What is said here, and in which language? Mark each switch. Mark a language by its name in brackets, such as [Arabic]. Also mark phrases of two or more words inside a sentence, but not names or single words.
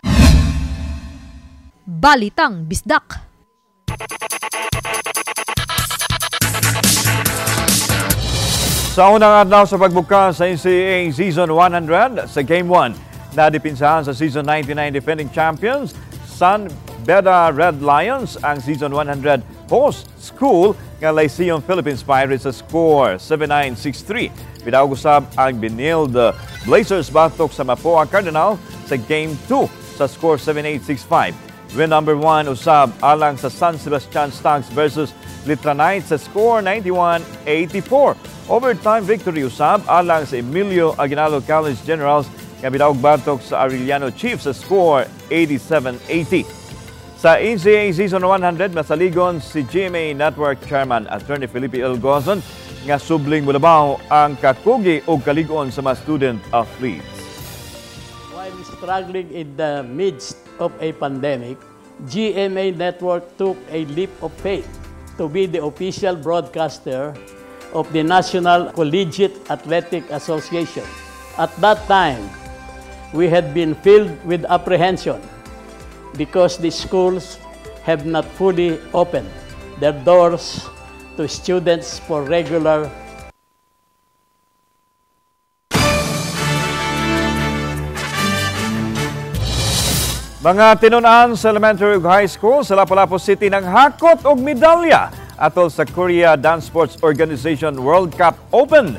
[Cebuano] Balitang Bisdak. Sa unang adlaw sa pagbuka sa NCAA Season 100 sa Game 1, nadipinsahan sa Season 99 [English] defending champions [Cebuano] San Beda Red Lions ang Season 100 [English] host school [Cebuano] ng Lyceum Philippines Pirates sa score 7-9, 6-3. Pinag-usab ang Benilde Blazers batok sa Mapua Cardinal sa Game 2 sa score 7-8, 6-5. [English] Win number 1 [Cebuano] usab alang sa San Sebastian Stags versus Litra Knights sa score 91-84. [English] Overtime victory [Cebuano] usab alang sa Emilio Aguinaldo College Generals nga bidawog batok sa Arellano Chiefs sa score 87-80. Sa NCAA Season 100, masaligon si GMA Network Chairman Attorney Felipe L. Gozon nga subling mulabaw ang kakugi o kaligon sa mga [English] student athletes. While struggling in the midst of a pandemic, GMA Network took a leap of faith to be the official broadcaster of the National Collegiate Athletic Association. At that time, we had been filled with apprehension because the schools have not fully opened their doors to students for regular [Cebuano] Mga tinunan sa elementary ug high school sa Lapu-Lapu City ng hakot og medalya atol sa Korea Dance Sports Organization World Cup Open.